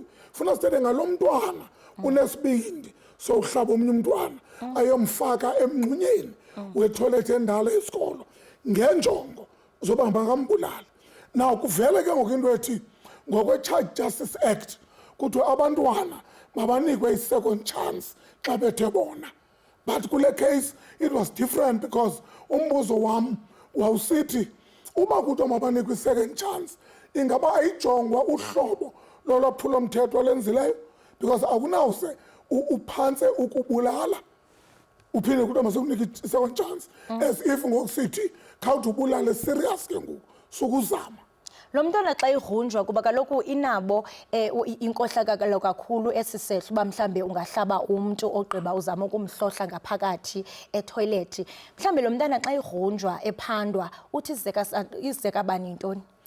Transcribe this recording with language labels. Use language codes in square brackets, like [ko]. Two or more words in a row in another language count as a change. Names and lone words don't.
[xh] Funa sithethe ngalo mntwana unesibindi so uhlaba omnye umntwana ayomfaka emngxunyeni wethoyilethi endala esikolo ngenjongo zoba makambulali. Now kuvele ke ngoku into ethi ngokwe-Child Justice Act kuthiwe abantwana mabanikwe i- [en] second chance [xh] xa bethe bona. But kule [en] case it was different because [xh] umbuzo wam wawusithi uba kuthiwa mabanikwe i- [en] second chance [xh] ingaba ayijongwa uhlobo lolwaphulomthetho lenzileyo because akunawuze uphantse ukubulala uphinde kuthiwa masekunika i- [en] second chance as if [xh] ngokusithi khawuthi ubulale serious ke ngoku sukuzama. Lo mntwana xa igrunjwa kuba kaloku inabo inkohlakalo kakhulu esi sehlo uba mhlambe ungahlaba umntu ogqiba uzama ukumhlohla ngaphakathi etoyilethi. Mhlambe lo mntwana xa igrunjwa ephandwa uthi izizeka bani yintoni?